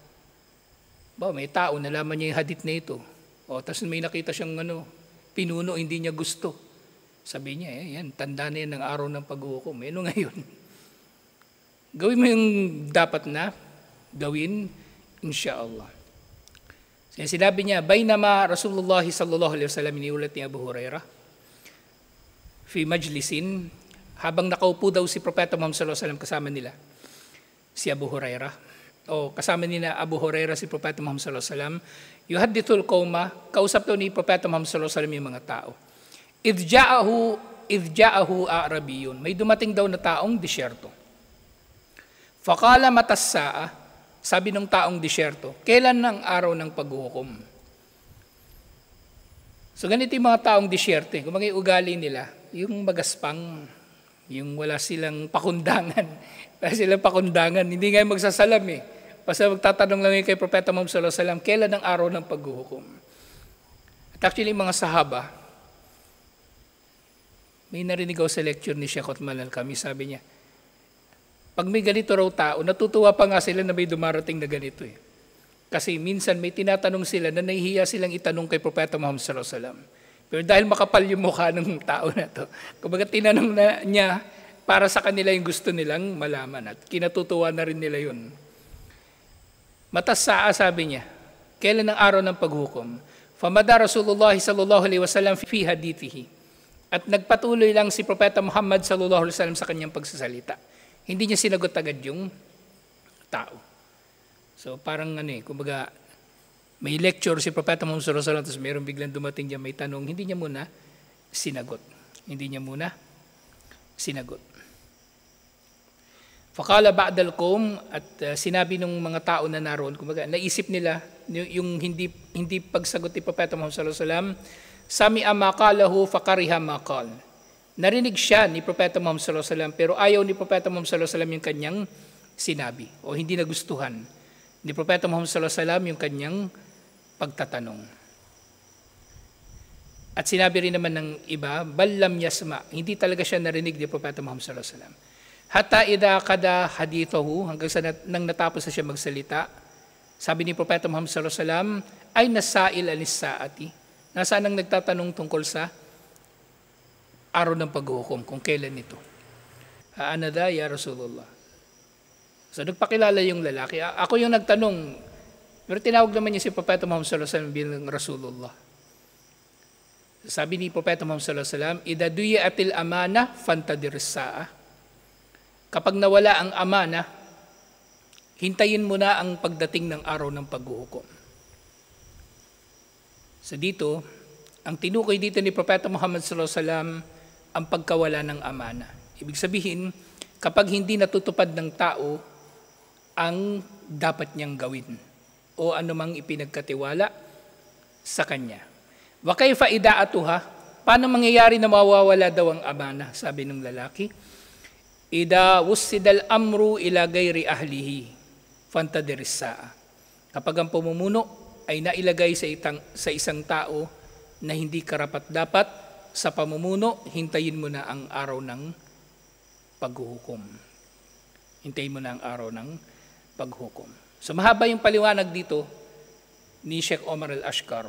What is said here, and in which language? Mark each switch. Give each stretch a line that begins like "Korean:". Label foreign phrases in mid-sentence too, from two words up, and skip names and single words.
Filipino: May tao, nalaman niya yung hadith na ito. Tapos may nakita siyang pinuno, hindi niya gusto. Sabi niya, yan, tanda na yan ng araw ng paghuhukom. Ano ngayon? Gawin mo yung dapat na gawin, insyaAllah. Sinabi niya,
Arabic: بينما رسول الله صلى الله عليه وسلم,
Filipino: iniulat ni
Arabic: Abu Hurairah, في مجلس,
Filipino: habang nakaupo daw si Propeta Muhammad
Arabic: صلى الله عليه وسلم
Filipino: kasama nila, si Abu Hurairah, kasama nila Abu Hurairah si Propeta Muhammad
Arabic: صلى الله عليه وسلم يحدث القوم,
Filipino: kausap daw ni Propeta Muhammad
Arabic: صلى الله عليه وسلم
Filipino: yung mga tao.
Arabic: إذ جاءه أعرابي,
Filipino: may dumating daw na taong disyerto.
Arabic: فقال متى الساعة,
Filipino: sabi ng taong disyerto, kailan ang araw ng paghuhukom? So ganito yung mga taong disyerto, kung mga ugali nila, yung magaspang, yung wala silang pakundangan, hindi nga magsasalam Basta magtatanong lang kay Propeta Muhammad
Arabic: صلى الله عليه وسلم,
Filipino: kailan ang araw ng paghuhukom? At actually, mga sahaba, may narinig ako sa lecture ni Sheikh Uthman Al-Kami, sabi niya, pag may ganito raw tao, natutuwa pa nga sila na may dumarating na ganito Kasi minsan may tinatanong sila na nahihiya silang itanong kay Propeta Muhammad
Arabic: صلى الله عليه وسلم.
Filipino: Pero dahil makapal yung mukha ng tao na to, kumbaga tinanong na niya para sa kanila yung gusto nilang malaman at kinatutuwa na rin nila yun.
Arabic: متى الساعة,
Filipino: sabi niya, Kailan ang araw ng paghukom?
Arabic: فمضى رسول الله صلى الله عليه وسلم في حديثه.
Filipino: At nagpatuloy lang si Propeta Muhammad
Arabic: صلى الله عليه وسلم
Filipino: sa kanyang pagsasalita. Hindi niya sinagot agad yung tao. So parang kumbaga may lecture si Propeta Muhammad
Arabic: صلى الله عليه وسلم,
Filipino: tapos mayroong biglang dumating diyan may tanong, hindi niya muna sinagot.
Arabic: فقال بعض القوم,
Filipino: at sinabi ng mga tao na naroon, kumbaga naisip nila yung hindi pagsagot ni Propeta Muhammad
Arabic: صلى الله عليه وسلم, سمع ما قال فكره ما قال.
Filipino: Narinig siya ni Propeta Muhammad
Arabic: صلى الله عليه وسلم,
Filipino: pero ayaw ni Propeta Muhammad
Arabic: صلى الله عليه وسلم
Filipino: yung kanyang sinabi, o hindi nagustuhan ni Propeta Muhammad
Arabic: صلى الله عليه وسلم
Filipino: yung kanyang pagtatanong. At sinabi rin naman ng iba,
Arabic: بل لم يسمع,
Filipino: hindi talaga siya narinig ni Propeta Muhammad
Arabic: صلى الله عليه وسلم. حتى إذا قضى حديثه,
Filipino: hanggang sa nang natapos na siya magsalita, sabi ni Propeta Muhammad
Arabic: صلى الله عليه وسلم, أين السائل عن الساعة.
Filipino: Nasaan ang nagtatanong tungkol sa araw ng paghukom, kung kailan ito?
Arabic: أنا ذا يا رسول الله.
Filipino: So nagpakilala yung lalaki. Ako yung nagtanong, pero tinawag naman niya si Propeta Muhammad
Arabic: صلى الله عليه وسلم
Filipino: bilang Rasulullah. Sabi ni Propeta Muhammad
Arabic: صلى الله عليه وسلم إذا ضيعت الأمانة فانتظر الساعة.
Filipino: Kapag nawala ang amana, hintayin mo na ang pagdating ng araw ng paghuhukom. So dito, ang tinukoy dito ni Propeta Muhammad
Arabic: صلى الله عليه وسلم
Filipino: ang pagkawala ng amana. Ibig sabihin, kapag hindi natutupad ng tao ang dapat niyang gawin o anumang ipinagkatiwala sa kanya.
Arabic: وكيف إضاعتها,
Filipino: paano mangyayari na mawawala daw ang amana? Sabi ng lalaki,
Arabic: إذا وسد الأمر إلى غير أهله فانتظر الساعة.
Filipino: Kapag ang pamumuno ay nailagay sa isang tao na hindi karapat-dapat sa pamumuno, hintayin mo na ang araw ng paghuhukom. Hintayin mo na ang araw ng paghukom. So mahaba yung paliwanag dito ni Sheikh Omar Al-Ashkar.